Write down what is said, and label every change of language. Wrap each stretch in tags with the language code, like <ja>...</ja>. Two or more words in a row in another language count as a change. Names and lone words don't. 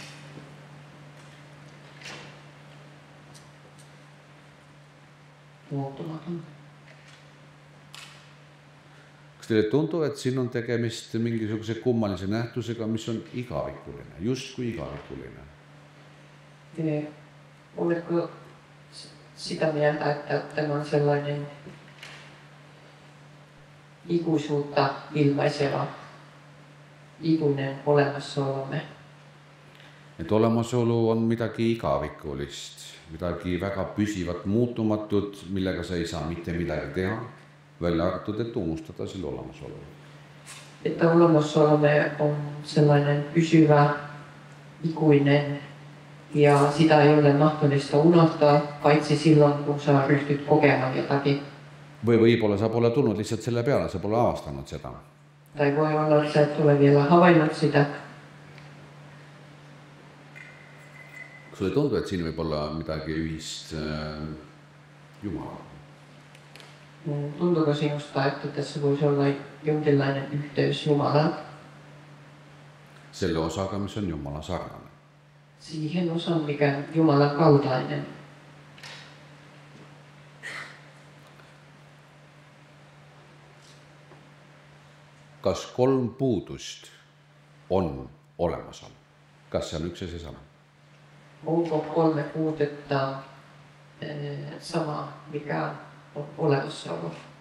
<fi>Muuttumaton.</fi> <et>Kas teile tuntuu, et siin on tegemist mingisuguse kummalise nähtusega, mis on igavikuline, justkui igavikuline?</et> <fi>Oletko sitä mieltä, että tämä on sellainen ikuisuutta ilmaiseva, ikuinen olemassaolomme?</fi> <et>Et olemasolu on midagi igavikulist, midagi väga püsivat, muutumatut, millega sa ei saa mitte midagi teha, välja arvatud, et unustada selle olemasolu.</et> <fi>Että olemassaolomme on sellainen pysyvä, ikuinen ja sitä ei ole mahdollista unohtaa, paitsi silloin, kun sä ryhtyt kokemaan jotakin.</fi> <et>Või võib-olla sa pole tulnud lihtsalt selle peale, sa pole avastanud seda.</et> <fi>Tai voi olla, että sä et ole vielä havainnut sitä.</fi> <et>Sulle tuntuu, et siin võib olla midagi ühist Jumala?</et> <fi>Tuntuuko sinusta, että tässä voisi olla jonkinlainen yhteys Jumalaan?</fi> <et>Selle osaga, mis on Jumala sarnane.</et> <fi>Siihen osaan, mikä on Jumalan kaltainen.</fi> <et>Kas 3 puudust on olemasolu? Kas see on üks ja seesama?</et> <fi>Onko 3 puutetta sama, mikä on olemassaolo?</fi>